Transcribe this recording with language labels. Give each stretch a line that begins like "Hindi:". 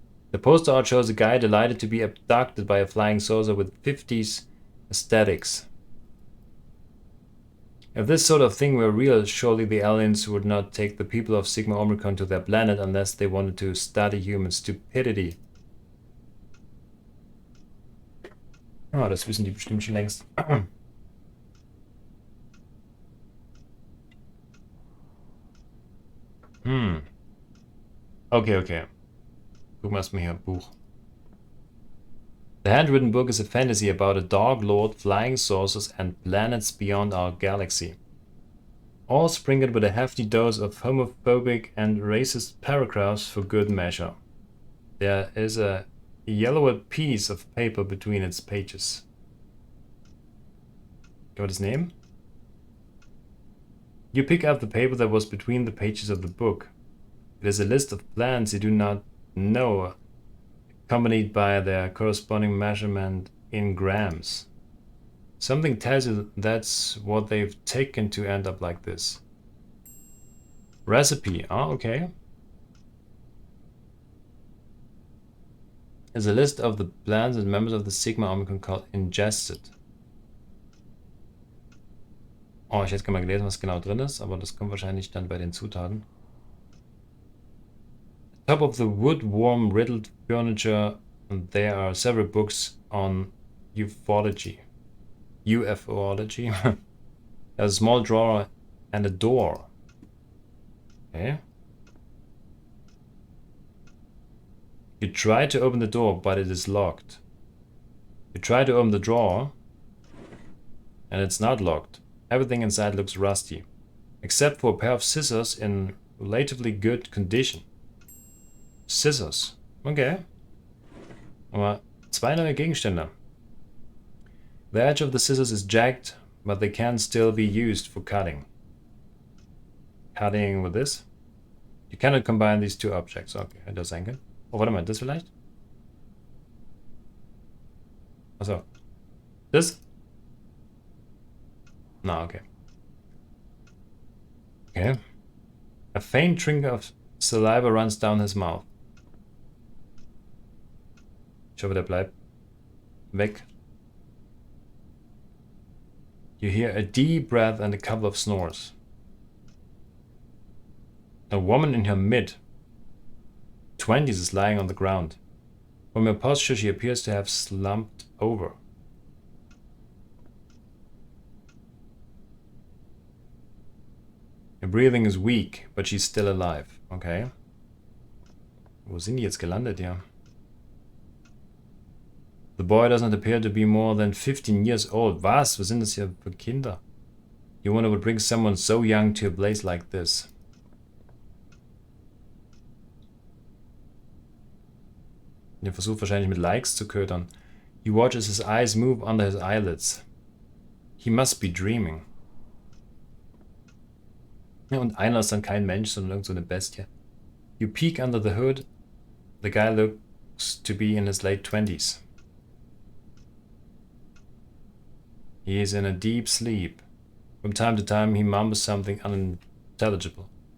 English: The poster art shows a guy delighted to be abducted by a flying saucer with 50s aesthetics. If this sort of thing were real, surely the aliens would not take the people of Sigma Omicron to their planet unless they wanted to study human stupidity.
German: Ah, das wissen die bestimmt schon längst. Okay. Gucken wir erstmal hier, Buch.
English: The handwritten book is a fantasy about a dark lord, flying saucers, and planets beyond our galaxy. All sprinkled with a hefty dose of homophobic and racist paragraphs for good measure. There is a yellowed piece of paper between its pages. Can we just name? You pick up the paper that was between the pages of the book. It is a list of plans you do not know, accompanied by their corresponding measurement in grams. Something tells you that's what they've taken to end up like this. Recipe. Ah, okay. Is a list of the plans that members of the Sigma Omicron cult ingested.
German: Oh, ich hätte gerne mal gelesen, was genau drin ist, aber das kommt wahrscheinlich dann bei den Zutaten.
English: Top of the wood worm riddled furniture, and there are several books on ufology. UFOlogy. There's a small drawer and a door. Okay. You try to open the door, but it is locked. You try to open the drawer, and it's not locked. Everything inside looks rusty, except for a pair of scissors in relatively good condition. Scissors. Okay.
German: Aber zwei neue Gegenstände.
English: The edge of the scissors is jagged, but they can still be used for cutting. Cutting with this? You cannot combine these two objects.
German: Okay, das sein können. Oh, warte mal, das vielleicht? Also, das? Na, okay. Okay.
English: A faint trickle of saliva runs down his mouth.
German: Ich hoffe, der bleibt weg.
English: You hear a deep breath and a couple of snores. A woman in her mid-20s is lying on the ground. From her posture, she appears to have slumped over. Her breathing is weak, but she's still alive. Okay.
German: Wo sind die jetzt gelandet, ja?
English: The boy doesn't appear to be more than 15 years old.
German: Was? Was sind das hier für Kinder?
English: You wonder what brings someone so young to a place like this.
German: Der versucht wahrscheinlich mit Likes zu ködern.
English: He watches his eyes move under his eyelids. He must be dreaming.
German: Ja, und einer ist dann kein Mensch, sondern irgend so eine Bestie.
English: You peek under the hood. The guy looks to be in his late 20s. He is in a deep sleep. From time to time he mumbles something unintelligible.